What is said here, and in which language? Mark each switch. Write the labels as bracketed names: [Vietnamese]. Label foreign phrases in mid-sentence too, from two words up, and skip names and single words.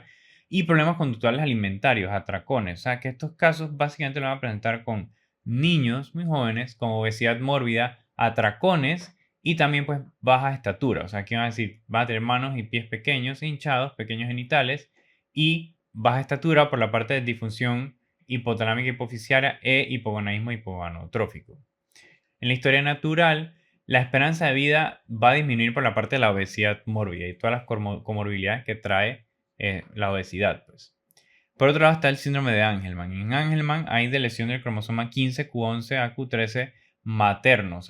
[Spanish] Y problemas conductuales alimentarios, atracones. O sea, que estos casos básicamente lo van a presentar con niños muy jóvenes con obesidad mórbida, atracones y también pues baja estatura. O sea, aquí van a decir, va a tener manos y pies pequeños, hinchados, pequeños genitales y baja estatura por la parte de disfunción hipotalámica hipoficiaria e hipogonadismo hipogonadotrófico. En la historia natural, la esperanza de vida va a disminuir por la parte de la obesidad mórbida y todas las comorbilidades que trae la obesidad, pues. Por otro lado está el síndrome de Angelman. En Angelman hay de lesión del cromosoma 15, Q11 a Q13 maternos.